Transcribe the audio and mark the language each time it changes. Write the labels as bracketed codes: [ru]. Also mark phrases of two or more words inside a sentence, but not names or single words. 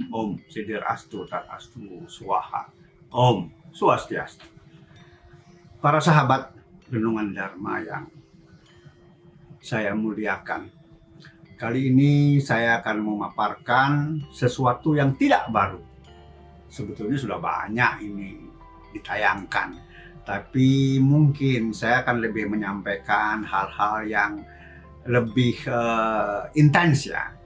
[sa] Om Sidir Astu Tat Astu Swaha. Om Swastiastu. [id] Para sahabat renungan Dharma yang saya muliakan, kali ini saya akan memaparkan sesuatu yang tidak baru. Sebetulnya sudah banyak ini ditayangkan, tapi mungkin saya akan lebih menyampaikan hal-hal yang lebih intens ya.